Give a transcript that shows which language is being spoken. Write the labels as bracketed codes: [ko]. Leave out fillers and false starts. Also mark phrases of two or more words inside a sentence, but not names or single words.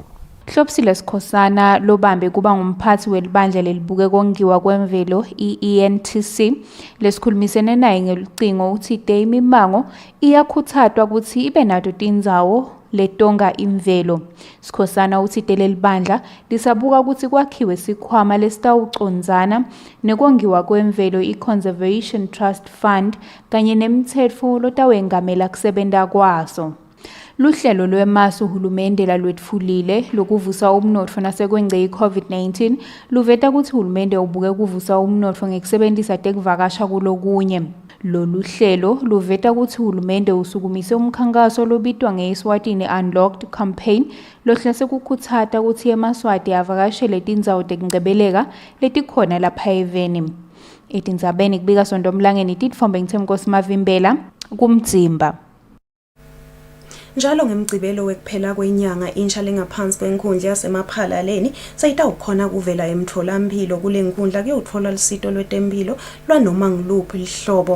[ss] Hlopsile Sikhosana lobambe kuba ngumphathi welibandla lelibuke kongiwa kwemvelo i-ENTC lesikhulumisene naye ngelucingo uthi imimango iyakhuthatwa ukuthi ibe nato tindzawo letonga imvelo. Sikhosana uthi leli bandla lisabuka ukuthi kwakhiwe sikhwama lesitawucondzana nekongiwa kwemvelo i-Conservation Trust Fund kanye nemitsetfo lotawengamela kusebenta kwaso. Luhlelo lwemasu uhulumende lalwetfulile lokuvusa umnotfo nasekwengce i-COVID-19 luveta ukuthi uhulumende ubuke kuvusa umnotfo ngekusebentisa tekuvakasha kulokunye. Lolu hlelo luveta ukuthi uhulumende usukumise umkhankaso lobitwa nge- [en] Eswatini Unlocked Campaign [ss] lohlose kukhutsata ukuthi eMaswati avakashele tindzawo tekungcebeleka letikhona lapha eveni. Etindzabeni kubika Sondomlangeni titfombe ngithemkosi Mavimbela kumdzimba. Njalo ngemgcibelo wekuphela kwenyanga insha lengaphansi kwenkundla yasemaphalaleni sayitawukhona kuvela emtholampilo kule nkundla kuyothola lisito lwetempilo lwanoma ngiluphi lihlobo.